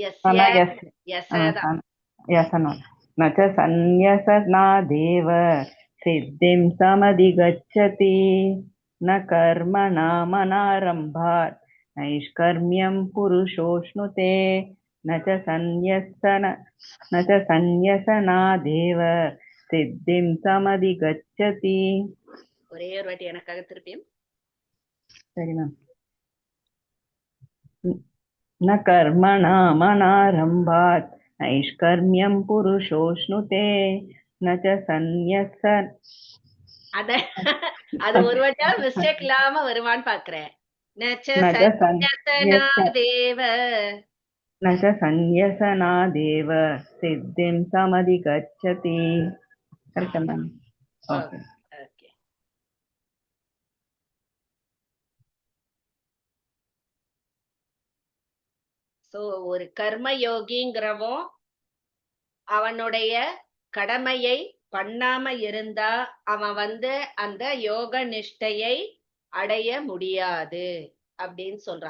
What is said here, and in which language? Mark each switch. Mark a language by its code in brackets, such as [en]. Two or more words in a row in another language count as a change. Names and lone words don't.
[sa] न च सन्न्यसनादेव सिद्धिं समधिगच्छति. न कर्मणा मनारम्भात् नैष्कर्म्यं पुरुषोऽश्नुते न च सन्न्यसनादेव सिद्धिं समधिगच्छति. [ta] ஒரே ஒரு வாட்டி எனக்காக திருப்பியும். சரி மேம். [sa] न कर्मणामनारम्भात् नैष्कर्म्यं पुरुषोऽश्नुते न च [ta] அது ஒரு வாட்டியா மிஸ்டேக் இல்லாம வருமான்னு பாக்குறேன். [sa] न च सन्न्यसनादेव सिद्धिं समधिगच्छति. [en] Correct ma'am. Okay. [ta] சோ ஒரு கர்ம யோகிங்கிறவன் அவனுடைய கடமையை பண்ணாம இருந்தா அவன் அந்த யோக நிஷ்டையை அடைய முடியாது அப்படின்னு சொல்றான்.